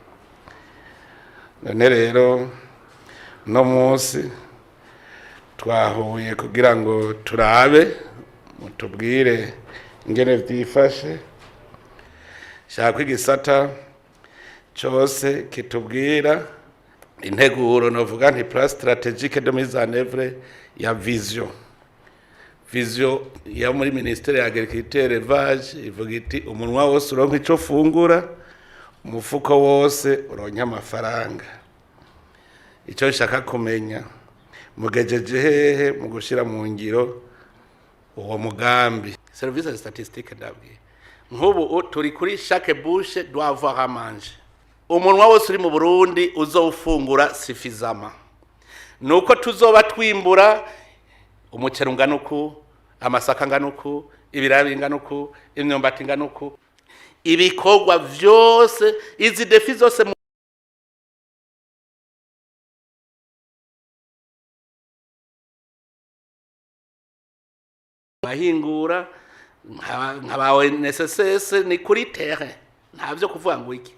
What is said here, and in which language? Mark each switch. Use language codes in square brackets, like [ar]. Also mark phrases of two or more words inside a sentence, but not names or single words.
[rn] None rero no munsi twahuye kugira ngo turabe mutubwire ingene byifashe, shaka igisata cyose kitubwira integuro novuga nti [fr] plan stratégique de mise en œuvre [rn] ya vision ya muri ministère ya [fr] agriculture élevage [rn] ivuga iti umunwa wose uronka ico fungura, umufuko wose uronka amafaranga. Icyo nshaka kumenya mugejeje hehe mu gushira mu ngiro uwo mugambi. [fr] Service statistique [rn] ndabwiye nk'ubu turi kuri [fr] chaque bouche doit avoir à manger. [rn] Umunwa wose uri mu Burundi uzofungura suffisamment. Nuko tuzoba twimbura umuceri ungana uku, amasaka ngana uku, ibirayi ngana uku, imyumbati ngana uku, ibikorwa vyose izi defi zose bahingura nkabawe NSS ni kuri terrain, ntavyo kuvuga ngo iki.